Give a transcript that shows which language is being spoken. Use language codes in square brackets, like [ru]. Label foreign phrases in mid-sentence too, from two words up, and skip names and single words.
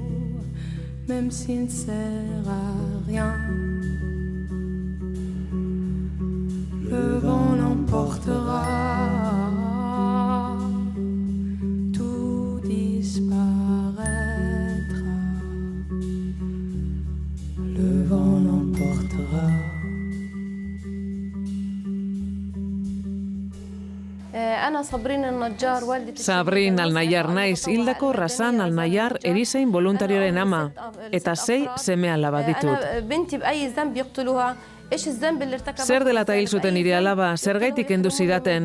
[fr] Même s'il ne sert à rien, le vent l'emportera, tout disparaîtra, le vent l'emportera. [eu] Sabrin al-Najjar naiz, hildako Razan al-Najjar erizain voluntarioaren ama, eta 6 seme-alaba ditut. Zer dela eta hil zuten nire alaba, zergaitik kendu zidaten?